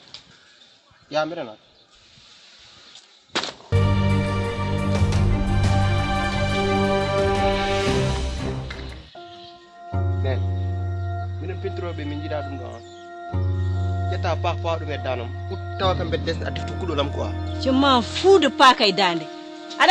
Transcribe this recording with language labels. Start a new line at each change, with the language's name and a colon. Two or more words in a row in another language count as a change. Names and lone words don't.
Fula: Ya mbiɗana nen minen pintiroɓe min jiiɗa ɗum ɗo ƴetta pa ɗum e danam tawa kam ɓe desne addi tukkuɗolam quoi.
French: Je m'en fous de
Fula: pa kay dande aɗa